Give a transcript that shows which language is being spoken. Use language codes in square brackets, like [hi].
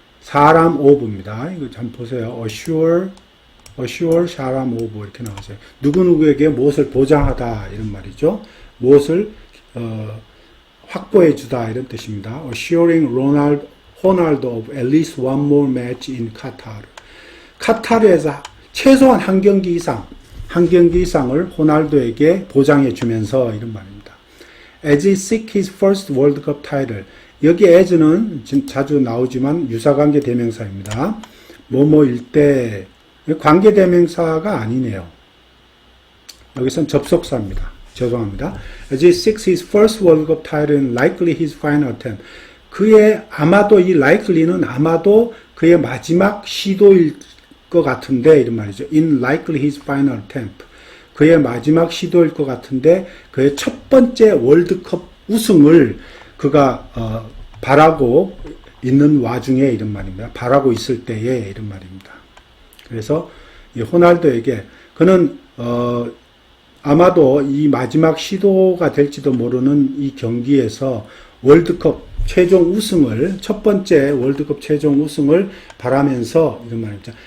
[ko] 사람 오브입니다. 이거 한번 보세요. assure 사람 오브 이렇게 나오세요. 누구누구에게 무엇을 보장하다 이런 말이죠. 무엇을 확보해 주다 이런 뜻입니다. [en] assuring 호날두 of at least one more match in Qatar. [ko] 카타르에서 최소한 한 경기 이상을 호날두에게 보장해 주면서 이런 말입니다. [en] As he seeks his first World Cup title. [ko] 여기 as는 지금 자주 나오지만 유사관계 대명사입니다. 뭐뭐일 때 관계대명사가 아니네요. 여기선 접속사입니다. 죄송합니다. [en] As he seeks his first World Cup title and likely his final attempt. [ko] 그의 아마도 이 likely는 아마도 그의 마지막 시도일 것 같은데 이런 말이죠. [en] In likely his final attempt. [ko] 그의 마지막 시도일 것 같은데 그의 첫 번째 월드컵 우승을 그가 바라고 있는 와중에 이런 말입니다. 바라고 있을 때에 이런 말입니다. 그래서 이 호날두에게 그는 아마도 이 마지막 시도가 될지도 모르는 이 경기에서 월드컵 최종 우승을 첫 번째 월드컵 최종 우승을 바라면서 이런 말입니다.